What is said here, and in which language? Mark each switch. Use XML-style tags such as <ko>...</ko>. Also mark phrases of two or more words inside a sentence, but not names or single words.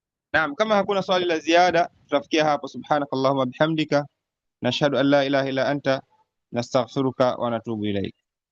<sw>Naam, kama hakuna swali la ziada tutafikia hapo.</sw> <ar>سبحانك اللهم وبحمدك نشهد أن لا إله إلا أنت نستغفرك ونتوب إليك.</ar>